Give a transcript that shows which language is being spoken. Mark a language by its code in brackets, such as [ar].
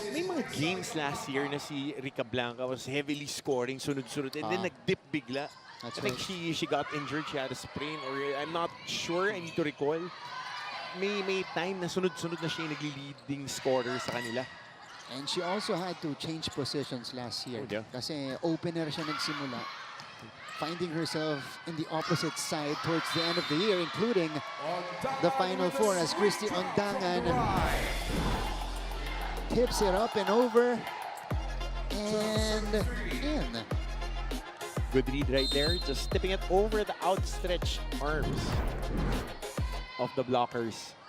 [tl] May mga [en] games last year [tl] na si Rica Blanca [en] was heavily scoring, [tl] sunod-sunod, [en] and then [tl] nag-dip bigla. [en] That's I think right. she got injured, she had a sprain, or I'm not sure, I need to recall. [tl] May time na sunod-sunod na siya yung nagli-leading scorer sa kanila. [en] And she also had to change positions last year. Oh, yeah. [tl] Kasi opener siya nagsimula. [en] Finding herself in the opposite side towards the end of the year, including the Final Four as Christy Ondangan tips it up and over and in. Good read right there, just tipping it over the outstretched arms of the blockers.